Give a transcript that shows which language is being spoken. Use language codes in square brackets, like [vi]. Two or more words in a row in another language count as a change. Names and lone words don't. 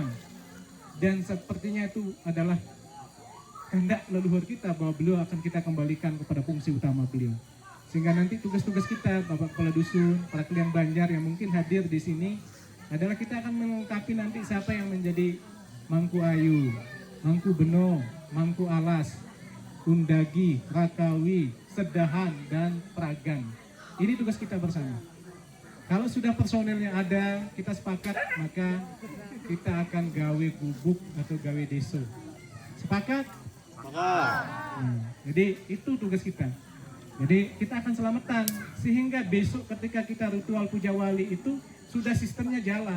[id] Dan sepertinya itu adalah kehendak leluhur kita, bahwa beliau akan kita kembalikan kepada fungsi utama beliau. Sehingga nanti tugas-tugas kita, Bapak Kepala Dusun, para klien Banjar yang mungkin hadir di sini, adalah kita akan melengkapi nanti siapa yang menjadi Mangku Ayu, Mangku Beno, Mangku Alas, Undagi, Rakawi, Sedahan, dan Pragan. Ini tugas kita bersama. Kalau sudah personelnya ada, kita sepakat, maka kita akan [sas] gawe gubuk [id] atau [sas] gawe deso. [id] Sepakat? Jadi itu tugas kita. Jadi kita akan selamatan, sehingga besok ketika kita ritual puja wali itu sudah sistemnya jalan.